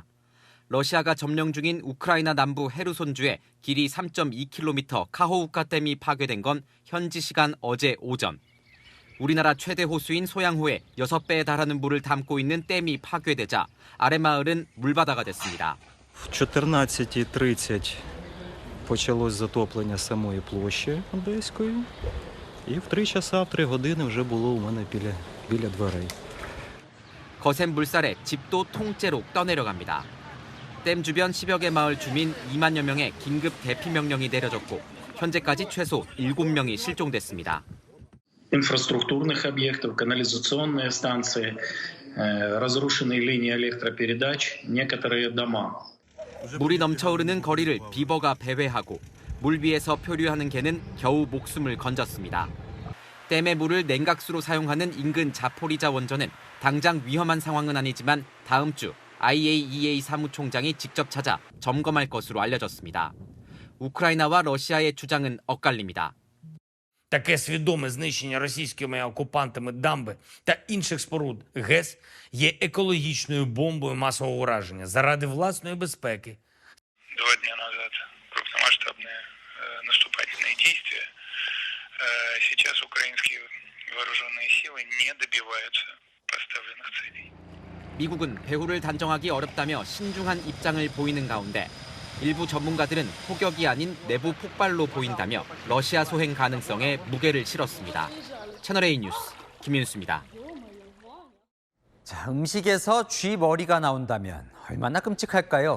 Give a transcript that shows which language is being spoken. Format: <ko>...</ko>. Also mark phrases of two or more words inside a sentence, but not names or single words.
<ko>러시아가 점령 중인 우크라이나 남부 헤르손주의 길이 3.2km 카호우카 댐이 파괴된 건 현지 시간 어제 오전. 우리나라 최대 호수인 소양호에 6배에 달하는 물을 담고 있는 댐이 파괴되자 아랫마을은 물바다가 됐습니다.</ko> <uk>В 14:30 почалось затоплення самої площі Одеської. І</uk> <ru>в 3 часа,</ru> <uk>в 3 години вже було у мене біля дверей.</uk> <ko>거센 물살에 집도 통째로 떠내려갑니다. 댐 주변 10여 개 마을 주민 2만여 명의 긴급 대피 명령이 내려졌고 현재까지 최소 7명이 실종됐습니다.</ko> <ru>инфраструктурных объектов, канализационные станции, разрушенные линии электропередач, некоторые дома.</ru> <ko>물이 넘쳐흐르는 거리를 비버가 배회하고 물 위에서 표류하는 개는 겨우 목숨을 건졌습니다. 댐의 물을 냉각수로 사용하는 인근 자포리자 원전은 당장 위험한 상황은 아니지만 다음 주 IAEA 사무총장이 직접 찾아 점검할 것으로 알려졌습니다. 우크라이나와 러시아의 주장은 엇갈립니다.</ko> <uk>Таке свідоме знищення російськими окупантами дамби та інших споруд ГЕС є екологічною бомбою масового ураження заради власної безпеки.</uk> <ru>2 дня назад крупномасштабные наступательные действия. Сейчас украинские вооруженные силы не добиваются поставленных целей.</ru> <ko>미국은 배후를 단정하기 어렵다며 신중한 입장을 보이는 가운데 일부 전문가들은 포격이 아닌 내부 폭발로 보인다며 러시아 소행 가능성에 무게를 실었습니다. 채널A 뉴스 김윤수입니다. 자, 음식에서 쥐머리가 나온다면 얼마나 끔찍할까요?</ko>